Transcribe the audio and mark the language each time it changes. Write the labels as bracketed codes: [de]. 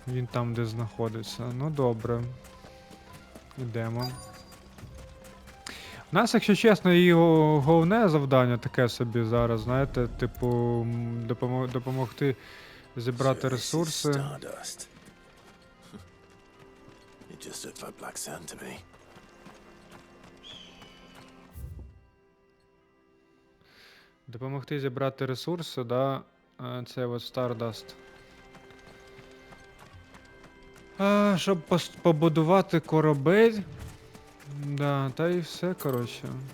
[uk] Він там, де знаходиться. Ну добре. Ідемо. У нас, якщо чесно, і головне завдання таке собі зараз, знаєте, типу, допомогти зібрати ресурси. [en] Stardust. It just looked like black sand to me. [uk] Допомогти зібрати ресурси, да, це от Stardust. Щоб побудувати корабель. Да, та і все, коротше.